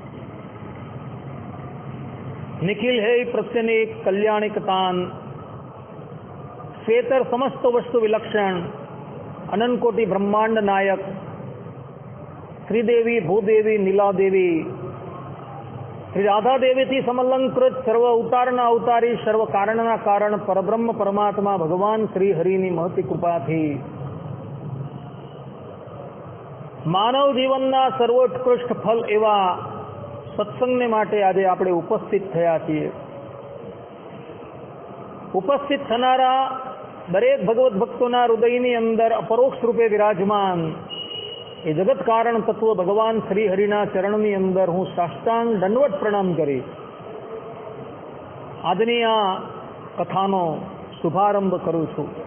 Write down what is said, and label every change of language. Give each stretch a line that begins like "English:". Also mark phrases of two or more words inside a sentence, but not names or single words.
Gujarati: નિખિલ હૈ પ્રત્યનેક કલ્યાણિકતાન શ્વેતર સમસ્ત વસ્તુ વિલક્ષણ અનંત કોટિ બ્રહ્માંડ નાયક શ્રીદેવી ભૂદેવી નીલાદેવી શ્રી રાધા દેવી થી સમલંકૃત સર્વ अवताરના અવતારી સર્વ કારણના કારણ પરબ્રહ્મ પરમાત્મા ભગવાન શ્રી હરિની મહતી કૃપાથી માનવ જીવનના સર્વોત્કૃષ્ટ ફલ એવા સત્સંગને માટે આજે આપણે ઉપસ્થિત થયા છીએ। ઉપસ્થિત થનારા દરેક ભગવત ભક્તોના હૃદયની અંદર અપરોક્ષ રૂપે વિરાજમાન એ જગત કારણ તત્વ ભગવાન શ્રી હરિના ચરણની અંદર હું સાષ્ટાંગ દંડવત પ્રણામ કરી આજની આ કથાનો શુભારંભ કરું છું।